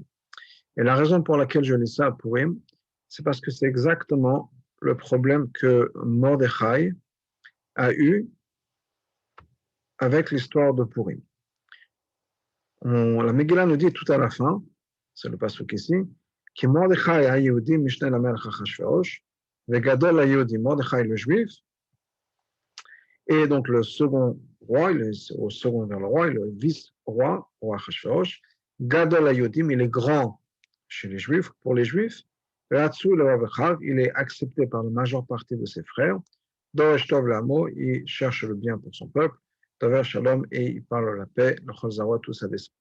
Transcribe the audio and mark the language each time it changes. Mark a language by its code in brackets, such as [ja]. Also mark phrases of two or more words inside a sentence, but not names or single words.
[fr] Et la raison pour laquelle je lis ça à Purim, c'est parce que c'est exactement le problème que Mordechai a eu avec l'histoire de Purim. La Megillah nous dit tout à la fin, c'est le pasuk ici, qui [he] מרדכי היהודי משנה למלך אחשורוש וגדול היהודי, [fr] Mordechai le juif, et donc le second roi, au second vers le roi, le vice-roi, roi Achashverosh, [he] גדול היהודים, [fr] il est grand chez les juifs, pour les juifs, Ratsu le il est accepté par la majeure partie de ses frères, [he] דורש טוב לעמו, [fr] il cherche le bien pour son peuple, [he] דובר שלום, [fr] et il parle la paix, le Chol tout ça descend.